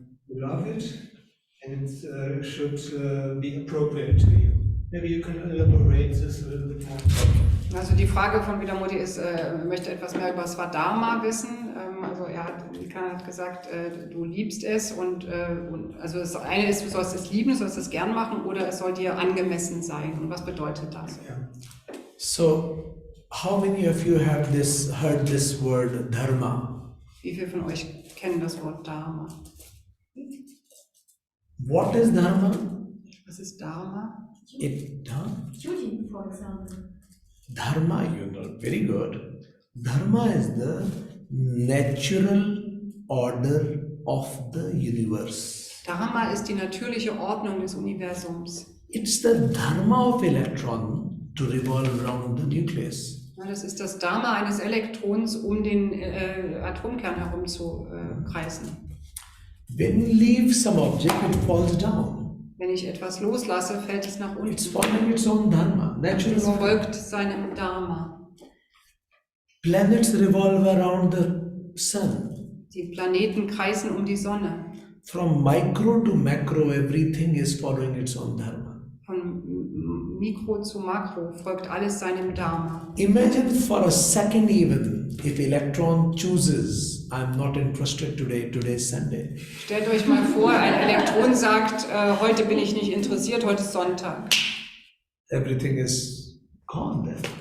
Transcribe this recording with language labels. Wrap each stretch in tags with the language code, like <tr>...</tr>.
<en>love it, and it should be appropriate to you. Maybe you can elaborate this a little bit more.</en> <de>Also die Frage von Vidamoti ist, möchte etwas mehr über Swadharma wissen. Also Vikrant hat gesagt, du liebst es und also das eine ist, du sollst es lieben, du sollst es gern machen oder es soll dir angemessen sein. Und was bedeutet das?</de> <en>Yeah. So, how many of you have heard this word dharma?</en> <de>Wie viele von euch kennen das Wort Dharma?</de> <en>What is dharma?</en> <de>Was ist Dharma?</de> <en>Duty, for example. Dharma, you know, very good. Dharma is the natural order of the universe.</en> <de>Dharma ist die natürliche Ordnung des Universums.</de> <en>It's the dharma of electron to revolve around the nucleus.</en> <de>Ja, das ist das Dharma eines Elektrons, um den Atomkern herum zu kreisen.</de> <en>When you leave some object, it falls down.</en> <de>Wenn ich etwas loslasse, fällt es nach</de> <en>It's</en> <de>unten.</de> <en>following its own dharma, natural</en> <de>Es</de> <en>order.</en> <de>folgt seinem Dharma.</de> <en>Planets revolve around the sun.</en> <de>Die Planeten kreisen um die Sonne.</de> <en>From micro to macro, everything is following its own dharma.</en> <de>Von Mikro zu Makro folgt alles seinem Dharma.</de> <en>Imagine for a second even, if electron chooses, I'm not interested today, today's Sunday.</en> <de>Stellt euch mal vor, ein Elektron sagt, heute bin ich nicht interessiert, heute ist Sonntag.</de> <en>Everything is gone then.</en>